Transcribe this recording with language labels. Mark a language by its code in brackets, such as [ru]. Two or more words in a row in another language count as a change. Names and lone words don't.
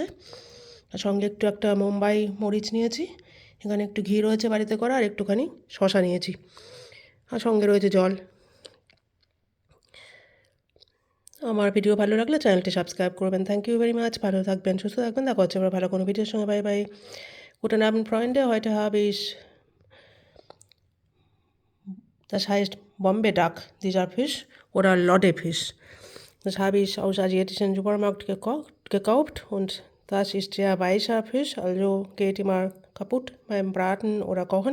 [bn] আর সঙ্গে একটু একটা মুম্বাই মরিচ নিয়েছি, এখানে একটু ঘি রয়েছে বাড়িতে করা, আর একটুখানি শশা নিয়েছি, আর সঙ্গে রয়েছে জল। আমার ভিডিও ভালো লাগলে চ্যানেলটি সাবস্ক্রাইব করবেন। [en] thank you very much. [bn] ভালো থাকবেন, সুস্থ থাকবেন, দেখা হচ্ছে আবার ভালো কোনো ভিডিওর সঙ্গে। [en] bye bye. [de] Guten Abend, Freunde. Heute habe ich das heißt Bombay-Duck, dieser Fisch, oder Loddefisch. Das habe ich aus asiatischen Supermarkt gekauft, und das ist sehr weicher Fisch, also geht immer kaputt beim Braten oder Kochen.